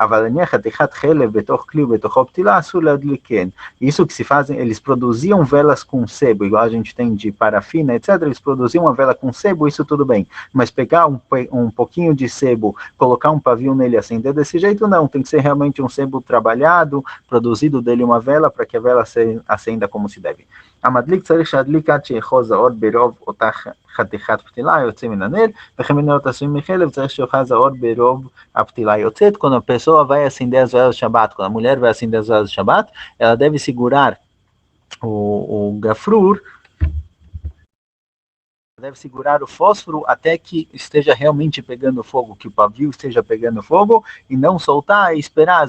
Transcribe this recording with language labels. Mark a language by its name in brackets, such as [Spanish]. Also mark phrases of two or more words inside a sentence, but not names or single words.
[Portuguese] Isso que se fazem, eles produziam velas com sebo, igual a gente tem de parafina, etc. Eles produziam uma vela com sebo, isso tudo bem. Mas pegar um pouquinho de sebo, colocar um pavio nele e acender desse jeito, não. Tem que ser realmente um sebo trabalhado, produzido dele uma vela, para que a vela acenda como se deve. [Hebrew] המדליק צריך שידליק עד שיאחוז האור ברוב אותה חתיכת פתילה היוצא מן הנר, וכן מנרות עשויים מחלב צריך שיאחז האור ברוב הפתילה היוצאת. [Portuguese] Quando a pessoa vai acender as velas de Shabbat, quando a mulher vai acender as velas de Shabbat, ela deve segurar o gafrur, deve segurar o fósforo até que esteja realmente pegando fogo, que o pavio esteja pegando fogo, e não soltar e esperar.